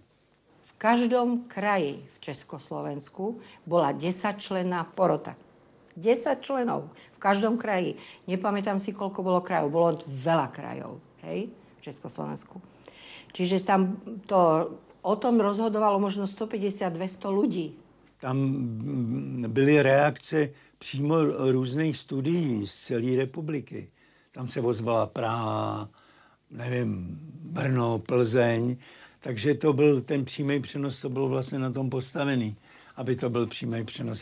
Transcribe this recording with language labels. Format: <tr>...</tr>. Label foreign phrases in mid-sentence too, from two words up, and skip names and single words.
<sk>V každom kraji v Československu bola 10-členná porota. 10 členov v každom kraji. Nepamätám si, koľko bolo krajov. Bolo veľa krajov, hej, v Československu. Čiže tam to o tom rozhodovalo možno 150-200 ľudí.</sk> <cs>Tam byly reakce přímo různých studií z celé republiky. Tam se ozvala Praha, nevím, Brno, Plzeň. Takže to byl ten přímý přenos, to bylo vlastně na tom postavený, aby to byl přímý přenos.</cs>